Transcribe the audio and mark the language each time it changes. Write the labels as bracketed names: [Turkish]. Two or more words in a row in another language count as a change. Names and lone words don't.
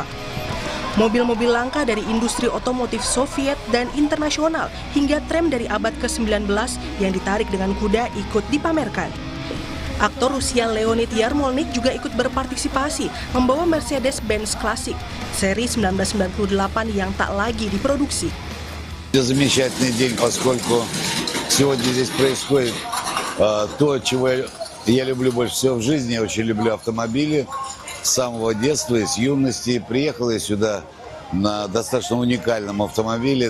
[Indonesian] Mobil-mobil langka dari industri otomotif Soviet dan internasional hingga tram dari abad ke-19 yang ditarik dengan kuda ikut dipamerkan. Aktor Rusia Leonid Yarmolnik juga ikut berpartisipasi membawa Mercedes-Benz klasik seri 1998 yang tak lagi diproduksi. [Russian] Замечательный день, поскольку сегодня здесь происходит то, чего я люблю больше всего в жизни. Я очень люблю автомобили. С самого детства, с юности. Приехал я сюда на достаточно уникальном автомобиле.